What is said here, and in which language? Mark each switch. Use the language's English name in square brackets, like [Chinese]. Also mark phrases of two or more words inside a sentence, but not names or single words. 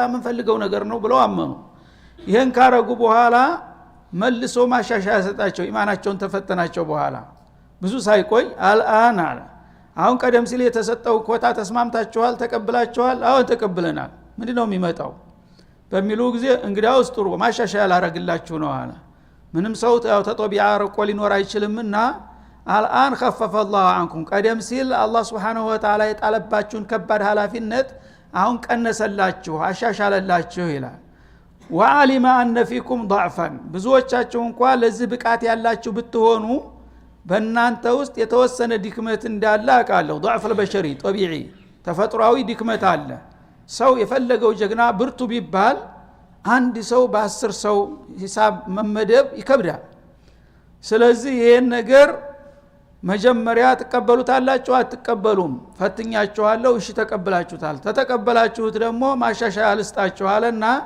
[Amharic] ምን ፈልገው ነገር ነው ብለው አመኑ ይሄን ካረጉ በኋላ መልሶ ማሻሻያ ሰጣቸው ኢማናቸውን ተፈተናቸው በኋላ ብዙ ሳይቆይ አልአን አለ አሁን ቀደም ሲል የተሰጠው ኮታ ተስማምታችኋል ተቀብላችኋል አሁን ተቀብለናል ምንድነው የሚመጣው በሚሉ ጊዜ እንግዲያውስ ጥሩ ማሻሻያ ላረግላችሁ ነው አለ ምንም ሰው ተጦቢያ አርቆ ሊኖር አይችልምና አልአን [Arabic] خفف الله [Amharic] عنكم ቀደም ሲል አላህ [Arabic] سبحانه وتعالى [Amharic] የጣለባችሁን ከባድ ኃላፊነት አሁን ቀነሰላችሁ አሻሻለላችሁ ይላል ወዓሊማ [Arabic] أن فيكم [Amharic] ضعفا ብዙዎቻችሁ እንኳን ለዚህ ብቃት ያላችሁ ብትሆኑ በእናንተ ውስጥ የተወሰነ ድክመት እንዳለ አቃለሁ [Arabic] ضعف البشري طبيعي [Amharic] ተፈጥሯዊ ድክመት አለ ሰው የፈለገው ጀግና ብርቱ ቢባል አንድ ሰው በ10 ሰው ሂሳብ መመደብ ይከብዳል ስለዚህ ይሄን ነገር መጀመሪያ ተቀበሉታላችሁ አትቀበሉም ፈትኛችኋለሁ እሺ ተቀበላችሁታል ተተቀበላችሁት ደግሞ ማሻሻያ ልስጣችኋልና